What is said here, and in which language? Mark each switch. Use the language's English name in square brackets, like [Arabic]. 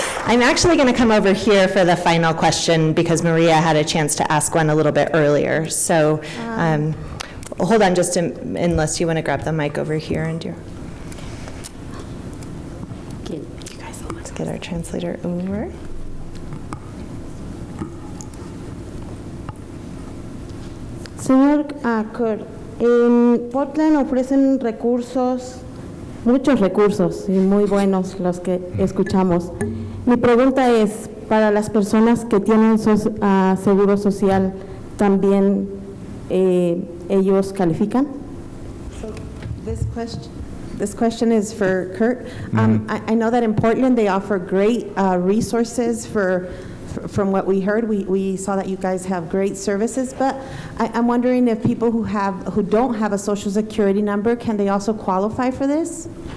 [English] I'm actually going to come over here for the final question because Maria had a chance to ask one a little bit earlier. So hold on just unless you want to grab the mic over here and do. Let's get our translator over. [Spanish] Señor Kerr, en Portland ofrecen recursos, muchos recursos y muy buenos los que escuchamos. Mi pregunta es, para las personas que tienen seguro social, ¿también ellos califican? [English] So this question is for Kurt. I know that in Portland they offer great resources from what we heard. We saw that you guys have great services, but I'm wondering if people who don't have a Social Security number, can they also qualify for this?